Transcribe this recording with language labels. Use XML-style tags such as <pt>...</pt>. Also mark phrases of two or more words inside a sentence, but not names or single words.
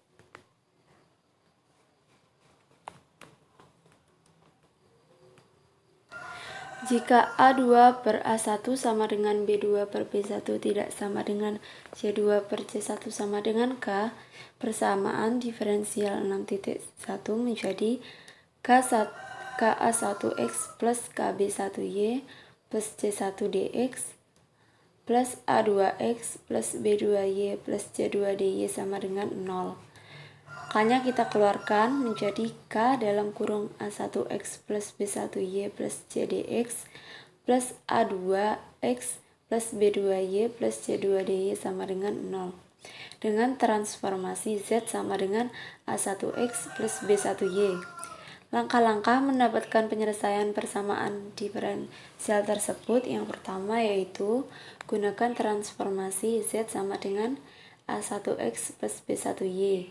<id>Jika A2 per A1 sama dengan B2 per B1 tidak sama dengan C2 per C1 sama dengan K, persamaan diferensial 6.1 menjadi KA1X plus KB1Y plus C1DX plus A2X plus B2Y plus C2DY sama dengan 0. K-nya kita keluarkan menjadi K dalam kurung A1X plus B1Y plus CDX plus A2X plus B2Y plus C2DY sama dengan 0. Dengan transformasi Z sama dengan A1X plus B1Y. Langkah-langkah mendapatkan penyelesaian persamaan diferensial tersebut yang pertama yaitu gunakan transformasi Z sama dengan A1X plus B1Y.</id>